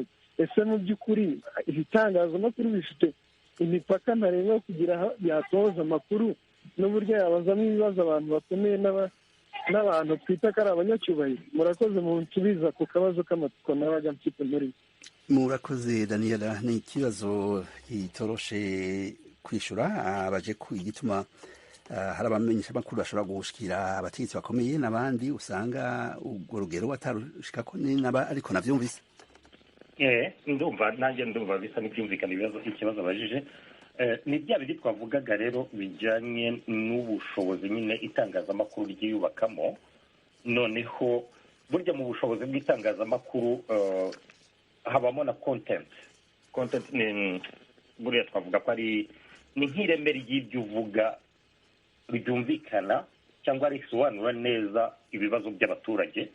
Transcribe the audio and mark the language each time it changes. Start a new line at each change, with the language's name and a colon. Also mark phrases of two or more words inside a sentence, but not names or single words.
Kinyarwanda: Ese mu by'ukuri ibitangazamakuru bifite imipaka ntarengwa kugira aho yatoza amakuru n'uburyo yabazamo ibibazo abantu bakomeye n'abantu twita ko ari abanyacyubahiro?
Rundi: Murakoze mu nsubiza ku kabazo k'amatsiko nabaga mfite muri.
Kinyarwanda: Murakoze Daniela.
Rundi: Ni ikibazo kitoroshe kwishura, abaje ku igituma hari abamenyesha amakuru bashobora gushikira abategetsi bakomeye n'abandi usanga urwo rugero batarushikako, ariko navyumvise.
Kinyarwanda: Ndumva bisa n'ibyumvikana ikibazo abajije. Ni bya bindi twavugaga rero bijyanye n'ubushobozi nyine itangazamakuru ryiyubakamo. Noneho burya mu bushobozi bw'itangazamakuru habamo na content ni buriya twavuga ko ari ni nk'ireme ry'ibyo uvuga byumvikana cyangwa risobanura neza ibibazo by'abaturage.